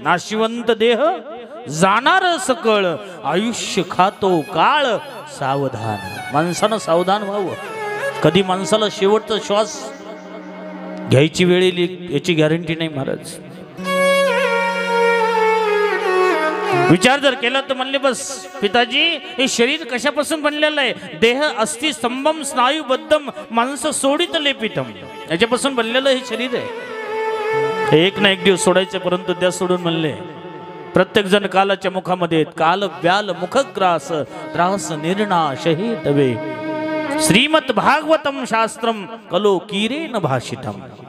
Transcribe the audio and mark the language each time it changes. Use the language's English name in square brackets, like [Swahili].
[Marathi] नाशिवंत देह जाणार सकळ, आयुष्य खातो काळ सावधान. माणसानं सावधान व्हावं. कधी माणसाला शेवटचा श्वास घ्यायची वेळ येईल याची गॅरंटी नाही महाराज. विचार जर केला तर म्हणले, बस पिताजी, हे शरीर कशापासून बनलेलं आहे? [Sanskrit] देह अस्थि स्तंभम स्नायुबद्धम मांस सोडित लेपितम. [Marathi] याच्यापासून बनलेलं हे शरीर आहे. एक ना एक दिवस सोडायचं, परंतु त्या सोडून म्हणले प्रत्येक जण कालाच्या मुखामध्ये [Sanskrit] काल व्याल मुखग्रास त्रास निर्नाश हे तवे श्रीमद भागवतम शास्त्रम कलो किरेन भाषितम.